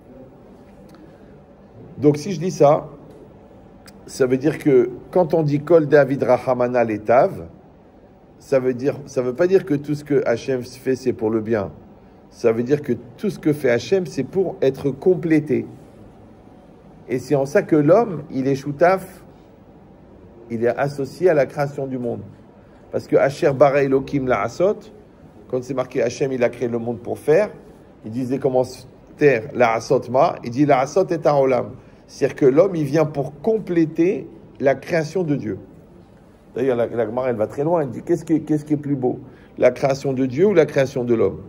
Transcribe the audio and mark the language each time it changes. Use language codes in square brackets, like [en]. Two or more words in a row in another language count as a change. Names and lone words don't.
[fr] Donc si je dis ça, ça veut dire que quand on dit [arc] כל דעביד רחמנא לטב, [fr] ça veut pas dire que tout ce que Hachem fait, c'est pour le bien. Ça veut dire que tout ce que fait Hachem, c'est pour être complété. Et c'est en ça que l'homme, il est choutaf, il est associé à la création du monde. Parce que [he] אשר ברא אלוקים לעשות, [fr] quand c'est marqué Hachem, il a créé le monde pour faire, il disait commentaire [he] לעשות מה, [fr] il dit [he] לעשות [fr] est un olam. C'est-à-dire que l'homme, il vient pour compléter la création de Dieu. D'ailleurs, la Gemara, elle va très loin, elle dit qu'est-ce qui est plus beau, la création de Dieu ou la création de l'homme?